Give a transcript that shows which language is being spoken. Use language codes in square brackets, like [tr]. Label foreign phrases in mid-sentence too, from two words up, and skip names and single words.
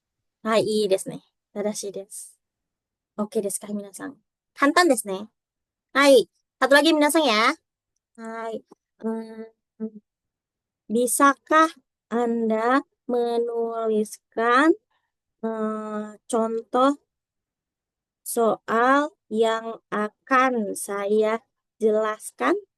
[ja] いいですね。正しいです。OK ですか、皆さん。簡単ですね。Hai. [id] Satu lagi, minasan ya. Hai. Hmm, Bisakah Anda menuliskan contoh soal yang akan saya jelaskan?